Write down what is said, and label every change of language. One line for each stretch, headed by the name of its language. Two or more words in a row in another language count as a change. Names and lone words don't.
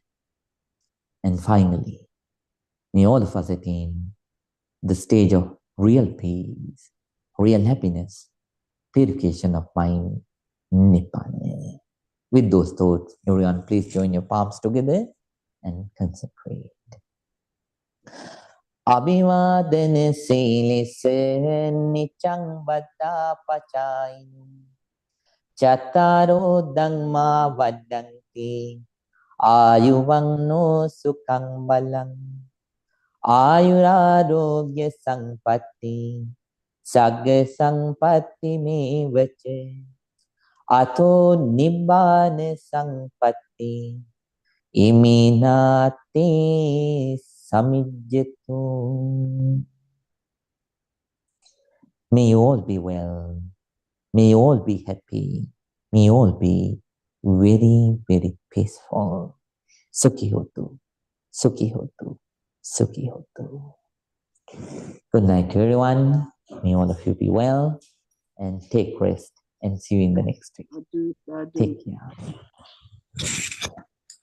English: And finally, may all of us attain the stage of real peace, real happiness, purification of mind, Nibbana. With those thoughts, everyone, please join your palms together and consecrate.
Pali: Abhivadana silise nichang vada pachain Chattaro dhamma vadanti ayuvang sukhang balang Ayurarogya sampatti Sagga sampatti me vache Ato nibbana sampatti Iminati samijjatu.
English: May you all be well. May you all be happy. May you all be very, very peaceful.
Pali: Sukhi hotu. Sukhi hotu. Sukhi hotu.
English: Good night to everyone. May all of you be well and take rest and see you in the next week. Take care.